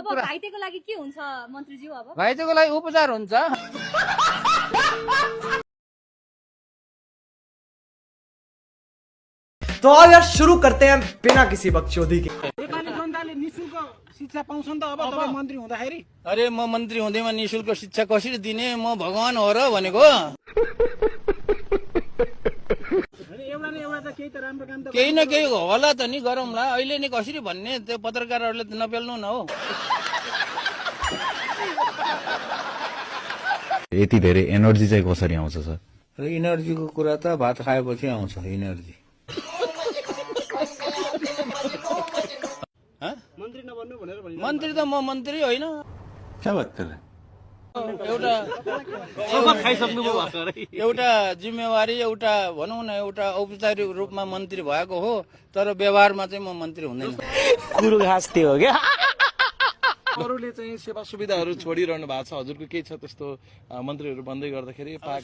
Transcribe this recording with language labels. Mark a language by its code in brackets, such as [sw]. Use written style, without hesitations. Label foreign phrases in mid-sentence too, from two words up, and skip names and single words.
[ne] घाइतेको लागि के हुन्छ मन्त्रीज्यू? अब घाइतेको लागि उपचार हुन्छ। [hi] तो यार शुरू करते हैं बिना किसी बकचोदी के। [ne] नेपाली जनताले निशुल्क शिक्षा पाउँछन् त अब तपाईँ मन्त्री हुँदाखेरि? अरे म मन्त्री हुँदैमा निशुल्क शिक्षा कसरी दिने? म भगवान हो र भनेको। एउटा न एउटा त केही त राम्रो काम त केही न केही होला त नि, गरौँला। अहिले नि कसरी भन्ने, त्यो पत्रकारहरूले त नपेल्नु न हो। यति धेरै एनर्जी चाहिँ कसरी आउँछ सर? इनर्जीको कुरा त भात खाएपछि आउँछ इनर्जी। मन्त्री नबन्नु भनेर भनिन्छ। मन्त्री त म मन्त्री होइन। [hi] क्या बात कर रहे? [ne] एउटा जिम्मेवारी, एउटा भनौँ न, एउटा औपचारिक रूपमा मन्त्री भएको हो, तर व्यवहारमा चाहिँ म मन्त्री हुँदैन। गुरु घाँस त्यो हो क्या। अरूले चाहिँ सेवा सुविधाहरू छोडिरहनु भएको छ, हजुरको केही छ त्यस्तो मन्त्रीहरू बन्दै गर्दाखेरि पाएको?